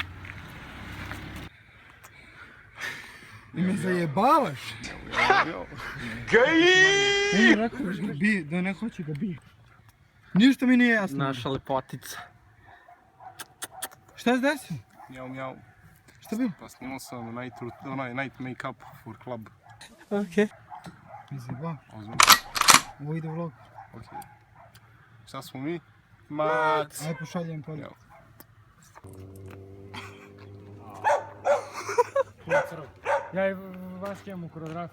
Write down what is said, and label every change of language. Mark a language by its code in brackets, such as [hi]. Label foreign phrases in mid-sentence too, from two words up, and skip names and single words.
[sr] I me zajebavaš. Gaji! Rekao da bije, da ne hoće da bije. Ništa mi nije jasno. Naša lepotica. Šta se desilo? Mjau. Šta bilo? Pa snimao sam [en] night make-up for club. [sr] Okej. Mi zajebavaš. Ozbiljno. Ovo ide vlog. Okej. Šta smo mi? Mac! Ajde pošaljem polje. Evo. Ja i Vaske imamo koreografiju.